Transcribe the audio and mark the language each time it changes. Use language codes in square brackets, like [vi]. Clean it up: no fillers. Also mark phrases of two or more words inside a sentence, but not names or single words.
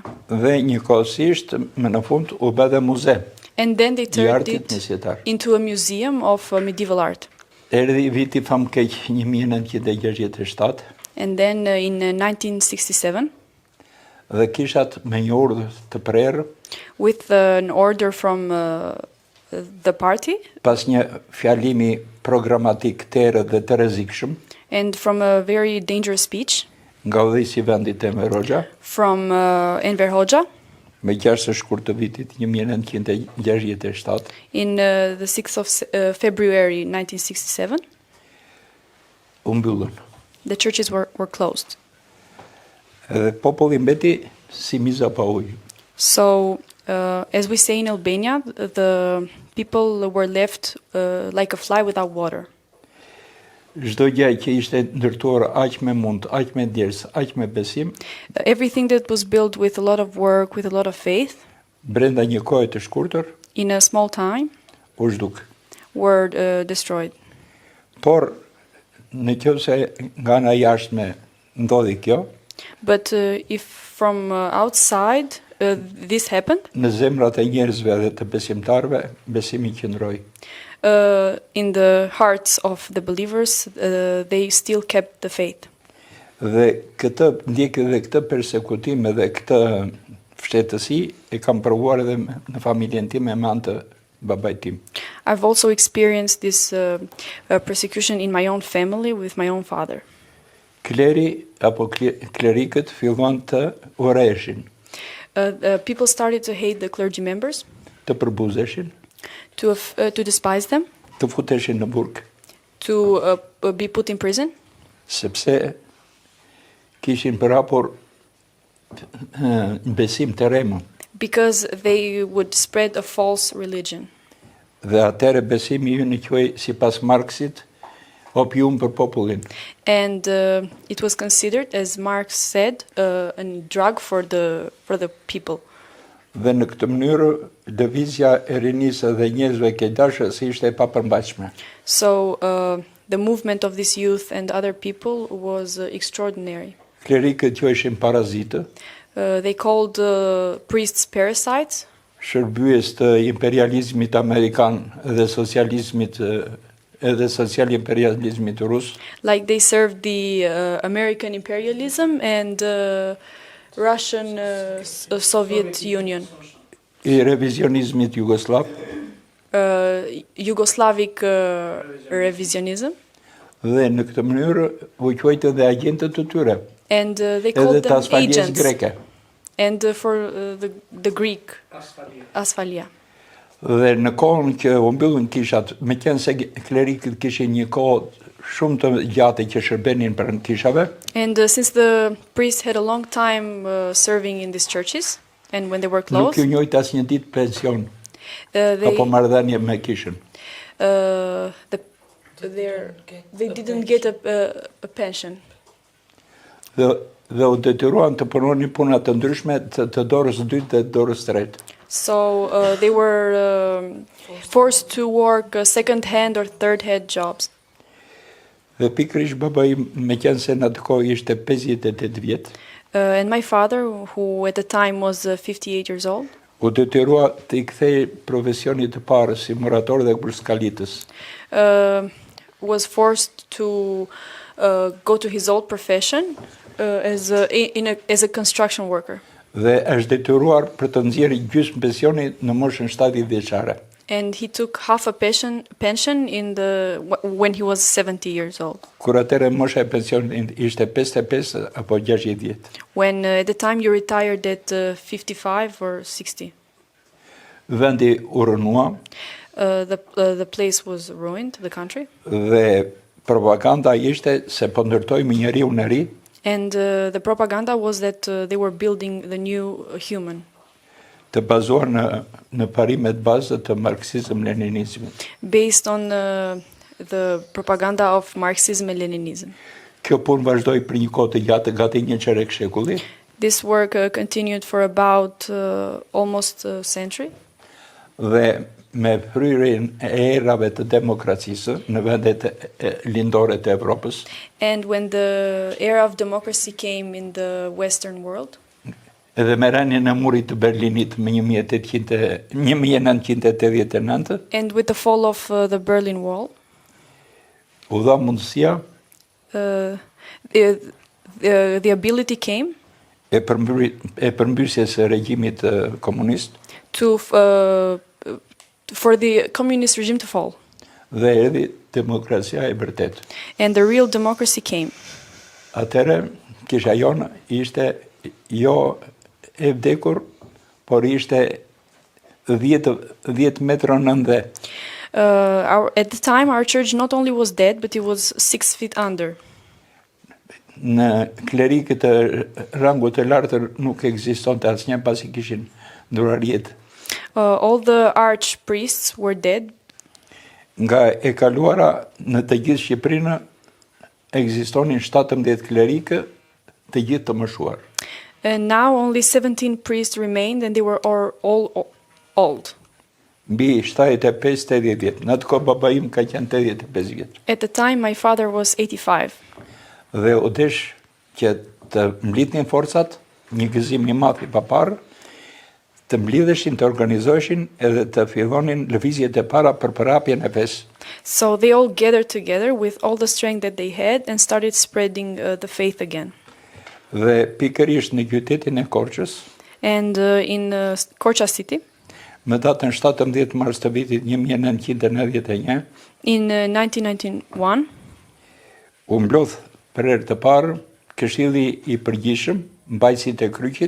[sq] dhe njëkohësisht më në fund u bë dhe muze [en] And then they I turned [sq] artit [en] it [sq] mesjetar. [en] into a museum of medieval art. [sq] Erdhi viti famkeq 1967 [en] And then in 1967, [sq] dhe kishat me një urdhë të prerë, [en] with an order from the party [sq] pas një fjalimi programatik të errët dhe të rrezikshëm [en] and from a very dangerous speech [sq] nga udhëheqësi I vendit Enver Hoxha, [en] from Enver Hoxha [sq] me 6 shkurt të vitit 1967, [en] in the 6th of February 1967, [sq] u mbyllën. [en] the churches were closed. [sq] Edhe populli mbeti si miza pa ujë. [en] So, as we say in Albania, the people were left like a fly without water. [sq] Çdo gjë që ishte ndërtuar aq me mund, aq me djers, aq me besim, [en] Everything that was built with a lot of work, with a lot of faith, [sq] brenda një kohe të shkurtër, [en] in a small time, [sq] u zhduk. [en] were destroyed. [sq] Por nëse nga ana jashtme ndodhi kjo, [en] But if from outside this happened, [sq] në zemrat e njerëzve dhe të besimtarëve, besimi qëndroi. [en] in the hearts of the believers, they still kept the faith. [sq] Dhe këtë ndjekë dhe këtë persekutim dhe këtë fshehtësi e kam provuar edhe në familjen time me anë të babait tim. [en] I've also experienced this persecution in my own family with my own father. [sq] Kleri apo klerikët filluan të urreheshin, [en] People started to hate the clergy members, [sq] të përbuzeshin, [en] to despise them, [sq] të futeshin në burg, [en] to be put in prison, [sq] sepse kishin për hapur besim të remë. [en] because they would spread a false religion. [sq] Dhe atëre besimi ju në quaj si pas Marxit, opium për popullin. [en] And it was considered, as Marx said, a drug for the people. [sq] Dhe në këtë mënyrë lëvizja e rinisë dhe njerëzve keqdashës ishte e papërmbajtshme. [en] So the movement of this youth and other people was extraordinary. [sq] Klerikët quheshin parazitë, [en] They called priests parasites, [sq] shërbyes të imperializmit amerikan dhe socializmit edhe social imperializmit rus. [en] like they served the American imperialism and Russian Soviet Union, [sq] I revizionizmit jugoslav [en] Yugoslavic revisionism, [sq] dhe në këtë mënyrë u quajtë dhe agentët të tyre, [en] and they [sq] edhe [en] called [sq] të [en] them [sq] asfaljes [en] agents. [sq] greke. [en] And for the Greek, Asphalia. [sq] Dhe në kohën që u mbyllën kishat, meqense klerikët kishin një kohë shumë të gjatë që shërbenin për në kishave, [en] And since the priests had a long time serving in these churches, and when they were [sq] nuk [en] closed, [sq] ju njojtë asë një ditë pension [en] they [sq] apo marrëdhënie me kishën. [en] they didn't get a pension. [sq] Dhe u detyruan të punonin puna të ndryshme të dorës dytë dhe dorës tretë. [en] So they were forced to work second-hand or third-hand jobs. [sq] Dhe pikërisht babai meqense në atë kohë ishte 58 vjet, [en] And my father, who at the time was 58 years old, [sq] u detyrua të I kthej profesionit të parë si murator dhe burskalitës. [en] was forced to go to his old profession as a construction worker. [sq] Dhe është detyruar për të nxjerrë gjysmë pensioni në moshën 70 vjeçare. [en] And he took half a pension when he was 70 years old. [sq] Kur atëre mosha e pensionit ishte 55 apo 60 vjet. [en] When at the time you retired at 55 or 60. [sq] Vendi u rënua [en] The place was ruined, the country. [sq] dhe propaganda ishte se po ndërtojmë njeriu në ri, [en] And the propaganda was that they were building the new human, [sq] të bazuar në parimet bazë të marksizëm-leninizmit. [en] based on the propaganda of Marxism and Leninism. [sq] Kjo punë vazhdoi për një kohë të gjatë, gati një çerek shekulli, [en] This work continued for about almost a century. [sq] dhe me fryrjen e erave të demokracisë në vendet lindore të Evropës, [en] And when the era of democracy came in the Western world, [sq] edhe me rënien e murit të Berlinit më 1989, [en] and with the fall of the Berlin Wall, [sq] u dha mundësia [en] the ability came [sq] e përmbysjes së regjimit komunist [en] for the communist regime to fall. [sq] dhe erdhi demokracia e vërtetë. [en] And the real democracy came. [sq] Atëre, kisha jonë ishte jo e vdekur, por ishte 10 metra nën dhe. [en] At the time, our church not only was dead, but it was 6 feet under. [sq] Në klerikët e rangut të lartë nuk ekzistonte asnjë pasi kishin ndruar jetë. [en] All the archpriests were dead. [sq] Nga e kaluara në të gjithë Shqipërinë ekzistonin 17 klerikë, të gjithë të moshuar. [en] And now only 17 priests remained, and they were all old. [sq] Mbi 75-80 vjet. Në atë kohë baba im ka qenë 85 vjet. [en] At the time, my father was 85. [sq] Dhe u desh që të mblidhnin forcat, një gëzim I madh I paparë, të mblidheshin, të organizoheshin edhe të fillonin lëvizjet e para për përhapjen e fesë. [en] So they all gathered together with all the strength that they had and started spreading the faith again. [sq] Dhe pikërisht në qytetin e Korçës, [en] And in Korça city, [sq] më datën 17 mars të vitit 1991, [en] in 1991, [sq] u mblodh për herë të parë Këshilli I Përgjithshëm, mbajtësit e kryqit,